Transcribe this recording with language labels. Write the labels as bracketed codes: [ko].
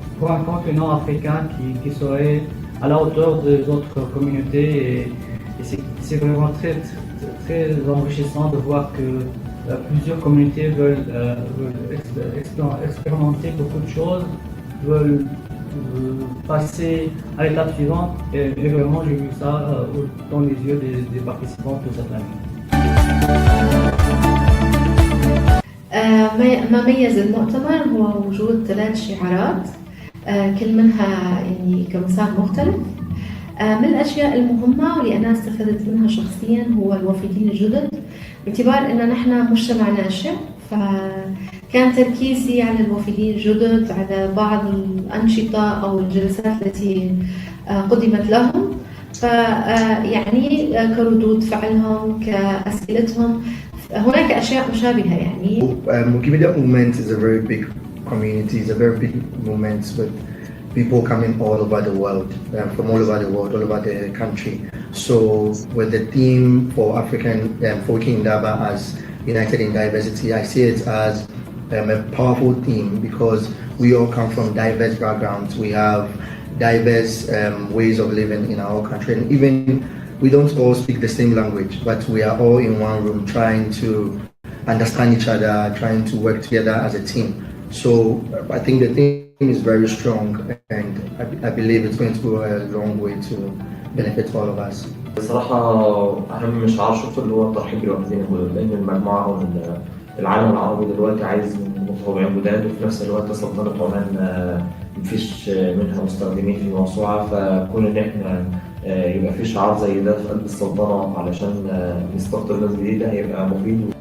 [fr] un continent africain qui serait à la hauteur des autres communautés, et c'est vraiment très, très enrichissant de voir que plusieurs communautés veulent expérimenter beaucoup de choses, veulent passer à l'étape suivante, et vraiment j'ai vu ça dans les yeux des participants de cette année. [ar] ما ميز المؤتمر هو وجود 3 شعارات كل منها يعني كمسار مختلف. من الأشياء المهمة واللي أنا استفدت منها شخصياً هو الوافدين الجدد، باعتبار أن نحن مجتمع ناشئ، فكان تركيزي على الوافدين الجدد، على بعض الأنشطة أو الجلسات التي قدمت لهم، فيعني كردود فعلهم كأسئلتهم هناك أشياء مشابهة يعني. [en] Wikimedia movement is a very big community, it's a very big movement with people coming all over the world, from all over the world, all over the country. So with the theme for WikiIndaba as United in Diversity, I see it as a powerful theme because we all come from diverse backgrounds. We have diverse ways of living in our country, and even we don't all speak the same language, but we are all in one room trying to understand each other, trying to work together as a team. So I think the theme is very strong, and I believe it's going to go a long way to benefit all of us. [ar] بصراحة أهم شعار شفته اللي هو الترحيب بالوافدين الجدد، لأن المجموعة أو العالم العربي دلوقتي عايز متطوعين جداد، وفي نفس الوقت سلطنة عمان مفيش منها مستخدمين في الموسوعة، فكون إن إحنا يبقى في شعار زي ده في قلب السلطنة علشان نستقطب ناس جديدة هيبقى مفيد.